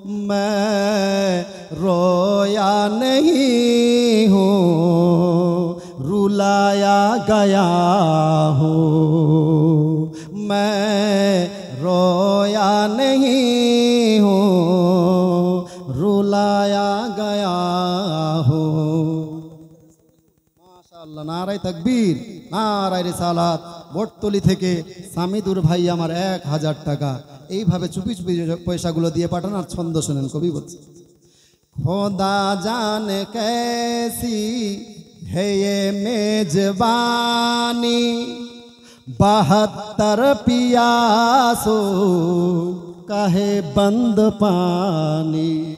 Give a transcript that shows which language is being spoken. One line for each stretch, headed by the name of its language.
Hindi: मैं रोया नहीं हूँ, रुलाया गया हूँ। मैं रोया नहीं हूँ, रुलाया गया हूँ। माशाअल्लाह, नाराए तकबीर, नाराए रिसालात।
Bangla: বটতলি থেকে সামিদুর ভাই আমার 1000 টাকা এইভাবে চুপি চুপি পয়সাগুলো দিয়ে পাঠান। আর ছন্দ শুনেন, কবি বলছে, খোদা জানে
Hindi: कैसी है ये मेजबानी, 72 पियासों का है बंद पानी।